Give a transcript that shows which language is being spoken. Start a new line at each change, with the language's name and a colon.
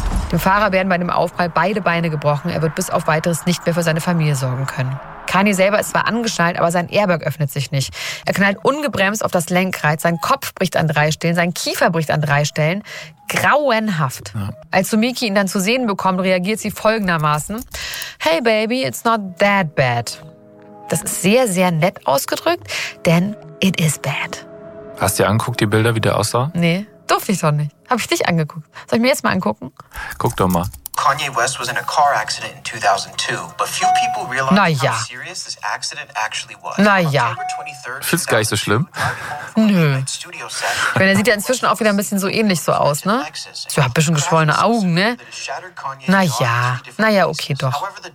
German: Dem Fahrer werden bei dem Aufprall beide Beine gebrochen, er wird bis auf Weiteres nicht mehr für seine Familie sorgen können. Kani selber ist zwar angeschnallt, aber sein Airbag öffnet sich nicht. Er knallt ungebremst auf das Lenkrad, sein Kopf bricht an 3 Stellen, sein Kiefer bricht an 3 Stellen. Grauenhaft. Ja. Als Sumiki ihn dann zu sehen bekommt, reagiert sie folgendermaßen.
English: Hey Baby, it's not that bad.
German: Das ist sehr, sehr nett ausgedrückt, denn
English: it is bad.
German: Hast du dir angeguckt, die Bilder, wie der aussah? Nee, durfte ich doch nicht. Hab ich dich angeguckt. Soll ich mir jetzt mal angucken? Guck doch mal.
English: Kanye West was in a car accident in 2002, but few people realized
German: Naja.
English: How serious this accident actually was.
German: Naja. Find's gar nicht so schlimm. Nö. Wenn er sieht ja inzwischen auch wieder ein bisschen so ähnlich so aus, ne? So ein bisschen geschwollene Augen, ne? Naja. Naja, okay, doch.